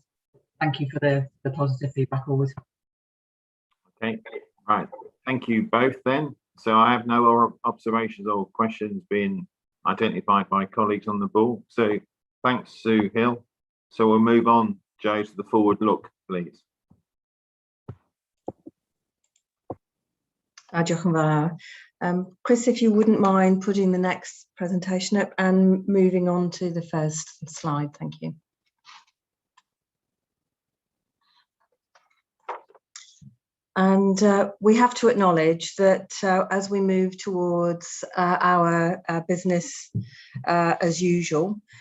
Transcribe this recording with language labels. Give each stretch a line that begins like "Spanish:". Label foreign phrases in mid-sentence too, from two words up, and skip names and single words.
English: Thank you for the positive feedback always. Okay, right. Thank you both then. So I have no other observations or questions being identified by colleagues on the board. So thanks, Sue Hill. So we'll move on, Joe, to the forward look, please.
Welsh: Diolch yn fawr.
English: Chris, if you wouldn't mind putting the next presentation up and moving on to the first slide, thank you. And we have to acknowledge that as we move towards our business as usual,